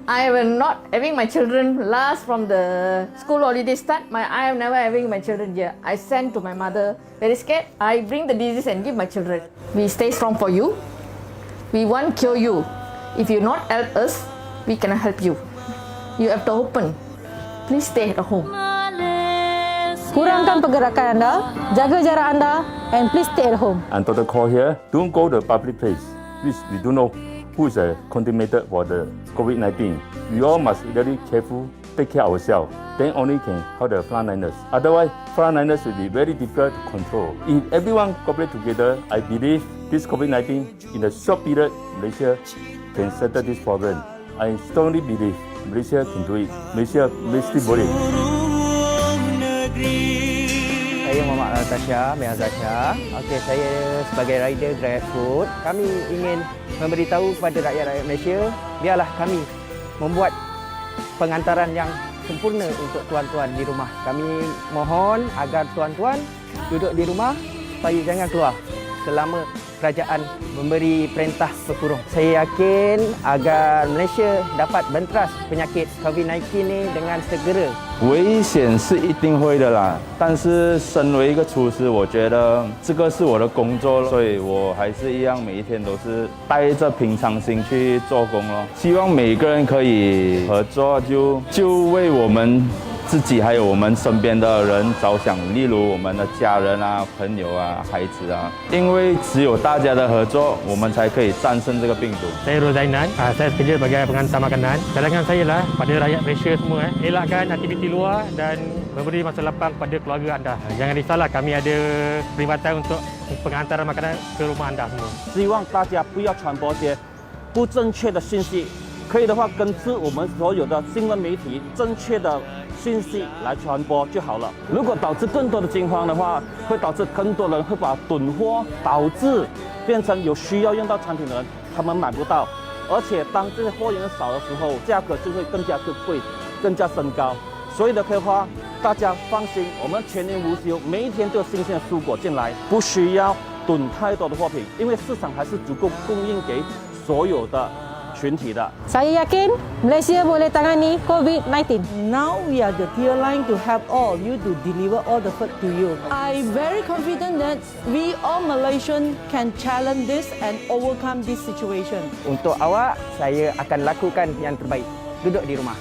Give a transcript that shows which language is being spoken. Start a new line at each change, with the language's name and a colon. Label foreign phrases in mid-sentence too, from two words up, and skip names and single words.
English: I will not having my children last from the school holiday start. I am never having my children here. I send to my mother. Very scared. I bring the disease and give my children. We stay strong for you. We won't cure you. If you not help us, we cannot help you. You have to open. Please stay at home.
Malay: Kurangkan pergerakan anda, jaga jarak anda,
English: and please stay at home. And Dr. call here, don't go to public place. Please, we don't know who is contaminated for the COVID-19. We all must be very careful, take care of ourselves. Then only can help the frontliners. Otherwise, frontliners will be very difficult to control. If everyone cooperate together, I believe this COVID-19 in a short period, Malaysia can settle this problem. I strongly believe Malaysia can do it.
Malay: Malaysia mesti boleh. Saya Muhammad Al-Tasha, Meazasha. Okey, saya sebagai rider GrabFood, kami ingin memberitahu kepada rakyat-rakyat Malaysia, biarlah kami membuat pengantaran yang sempurna untuk tuan-tuan di rumah. Kami mohon agar tuan-tuan duduk di rumah supaya jangan keluar selama kerajaan memberi perintah berkurung. Saya yakin agar Malaysia dapat benteras penyakit COVID-19 ini dengan segera.
Chinese: 危险是一定会的啦，但是身为一个厨师，我觉得这个是我的工作，所以我还是一样每一天都是带着平常心去做工咯。希望每个人可以合作，就为我们自己还有我们身边的人着想，例如我们的家人啊、朋友啊、孩子啊，因为只有大家的合作，我们才可以战胜这个病毒。
Malay: Saya Rozainan, saya bekerja sebagai pengantar makanan. Cadangan saya lah pada rakyat Malaysia semua, elakkan aktiviti luar dan memberi masa lapang kepada keluarga anda. Jangan risaulah, kami ada perkhidmatan untuk pengantaran makanan ke rumah anda semua.
Chinese: 希望大家不要传播一些不正确的信息，可以的话根据我们所有的新闻媒体正确的信息来传播就好了。如果导致更多的惊慌的话，会导致更多人会把囤货，导致变成有需要用到产品的人他们买不到，而且当这些货源少的时候，价格就会更加贵，更加升高。所以的话，大家放心，我们全年无休，每一天都有新鲜的蔬果进来，不需要囤太多的货品，因为市场还是足够供应给所有的群体的。
Malay: Saya yakin Malaysia boleh tangani COVID-19.
English: Now we are the tier line to help all you to deliver all the food to you. I'm very confident that we all Malaysians can challenge this and overcome this situation.
Malay: Untuk awak, saya akan lakukan yang terbaik. Duduk di rumah.